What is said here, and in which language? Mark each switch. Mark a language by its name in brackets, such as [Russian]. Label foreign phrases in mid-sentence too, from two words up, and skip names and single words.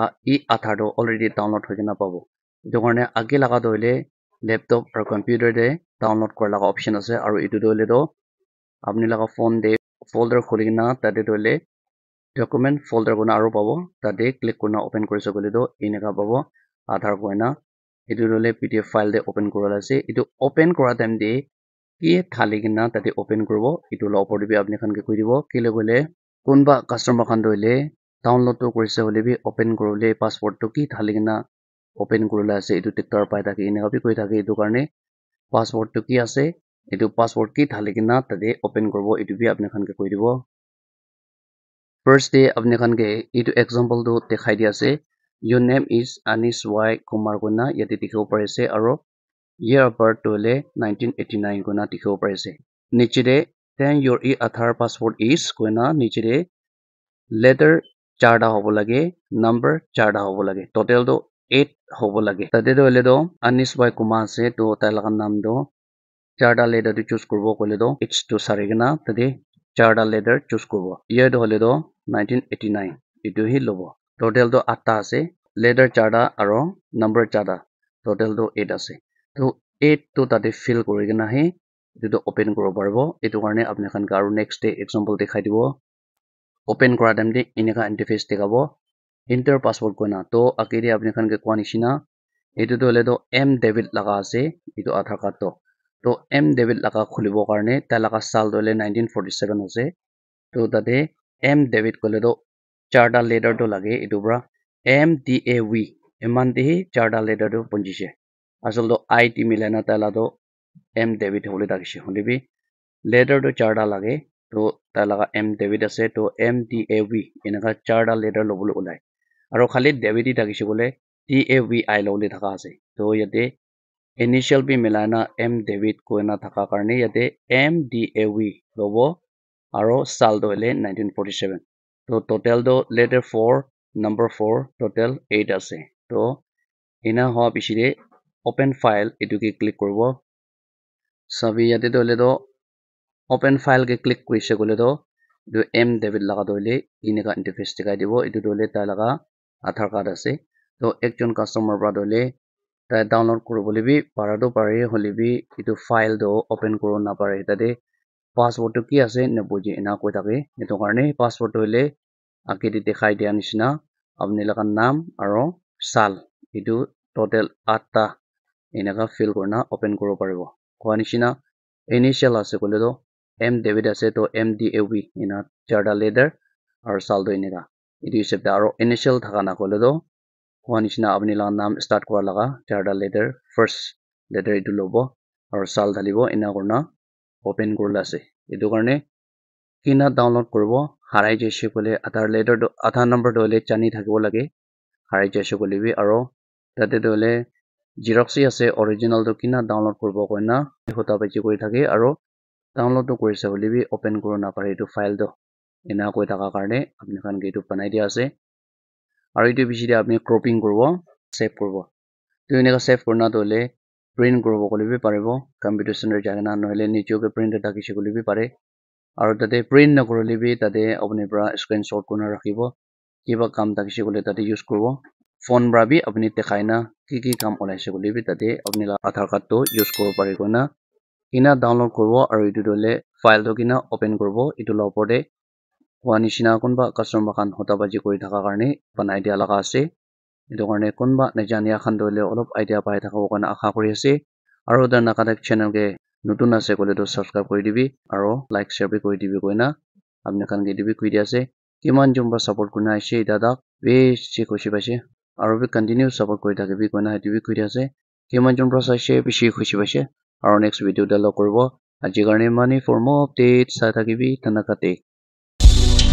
[Naga Pidgin] Aadhaar do [English] already download [Naga Pidgin] hoi kena pabo etu karne age laga do hoile laptop aro computer de download kora laga option ase aro etu dole do apni laga phone de folder khuli kena tate dole [English] document folder [Naga Pidgin] kona aro pabo tate click korna open korise kole do eneka pabo Aadhaar koina etu dole [English] PDF file [Naga Pidgin] de open korola ase etu open kora time de ki thali kena tate open koribo etu la opor de bi apni khan ke koi dibo kile kole kunba customer khan doile download to korise hole bi open korole password to ki thali kena open korola ase etu diktar pai thake eneka bi koi thake etu karne password to ki ase etu password ki thali kena tate open koribo etu bi apni khan ke koi dibo [English] first day [Naga Pidgin] apni khan ke etu example to dikhai di ase [English] your name is Anish Y Kumar [Naga Pidgin] koina yate dikhibo pari ase aro [English] year of birth [Naga Pidgin] to hole 1989 koina dikhibo pari ase niche de [English] then your Aadhaar password is [Naga Pidgin] koina niche de letter charta hobo lage number charta hobo lage total do 8 hobo lage tate do hole do Anish Y Kumar ase to tai laga naam do charta letter to choose koribo kole do h to sarigena tate charta letter choose koribo year do hole do 1989 etu hi lobo total do 8 ta ase letter charta aro number charta total do 8 ase to 8 to tate fill kori kena hi etu to open koribo paribo etu karne apni khan ka aro [English] next day example [Naga Pidgin] dikhai dibo open kora time de eneka interface dekhabo [English] enter password [Naga Pidgin] koina to akere apni khan ke kwa nishina etu to hole do M David laga ase etu Aadhaar card to to M David laka khulibo karne ta laka sal dole 1947 ase to tate M David kole do charta letter to lage etu bra MDAV eman de charta letter to punjise asol do IT milena ta la do M David hole takise holebi letter to charta lage to ta laga M David ase to MDAV enaka charta letter lobulu ulai aro khali David takise bole TAVI lole thaka ase to yate initial bi milana M David koina thaka karne yate MDAV lobo aro sal do ile 1947 to total do letter 4 number 4 total 8 ase to ina hoa bishire [English] open file [Naga Pidgin] etu ki click korbo sabi yate do le do [English] open file [Naga Pidgin] ke click koise gole do do M David laga do ile ineka interface dikai dibo etu do le ta laga aadhaar card ase to ekjon customer pra do le ta download koribole bi para do pare hole bi etu file do open koro na pare tate password to ki ase nabuji ena koi thake etu karne password to ile ake de dekhai dia nishina apni laga naam aro sal etu total 8 ta enaka fill korna open koro paribo koa nishina initial ase kole do M David ase to MDAV ena charta letter aro sal do eneka etu hisab ta aro initial thaka na kole do koa nishina apni laga naam start kora laga charta letter [English] first letter [Naga Pidgin] etu lobo aro sal dhalibo ena korna open korila ase etu karne kina download koribo harai jaise kole aadhaar letter do aadhaar number do le chani thakibo lage harai jaise kole bi aro tate do le xerox ase original to kina download koribo koina hota bachi koi thake aro download to korise hole bi open koro na pare etu file do ena koi thaka karne apni khan ke etu banai dia ase aro etu bichi de apni cropping koribo save koribo to eneka save korna to le print koribo kole bi paribo computer center jagena nohole niche ke printer thakise kole bi pare aro tate print na korole bi tate apni pra screenshot kurna rakhibo kiba kam thakise kole tate use koribo phone pra bi apni dekhai na ki kam olaise kole bi tate apni la aadhaar card to use koribo pare koina kina download koribo aro etu do le file to kina open koribo etu la opor de koa nishina kunba customer khan hota baji kori thaka karne banai dia laga ase etu karne kunba najania khan do le olop idea pai thaka karne asha kori ase aro the nakadak channel ke notun ase kole to subscribe kori dibi aro [English] like share [Naga Pidgin] bi kori dibi koina apni khan ke dibi koi dia ase kiman jun pra support kurna aise dadak beshi khushi paise aro bi continue support kori thakibi koina etu bi koi dia ase kiman jun pra saise beshi khushi paise aro [English] next video [Naga Pidgin] te log koribo aji karne [English] money for more updates [Naga Pidgin] sa thakibi thanakate